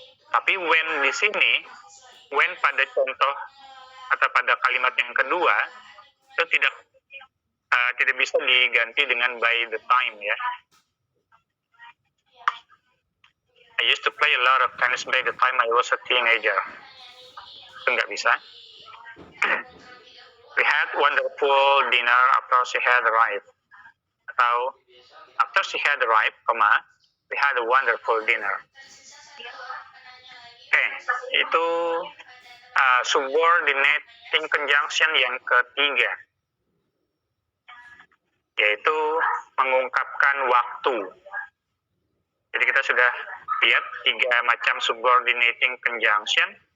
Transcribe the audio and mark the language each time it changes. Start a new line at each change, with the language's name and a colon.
Indonesian: Tapi when di sini, when pada contoh atau pada kalimat yang kedua, itu tidak bisa diganti dengan by the time, ya.
English: I used to play a lot of tennis by the time I was a teenager.
Indonesian: Itu nggak bisa.
English: We had wonderful dinner after she had arrived.
Indonesian: Atau
English: after she had arrived, we had a wonderful dinner.
Indonesian: Oke, itu subordinating conjunction yang ketiga, yaitu mengungkapkan waktu. Jadi kita sudah lihat 3 macam subordinating conjunction.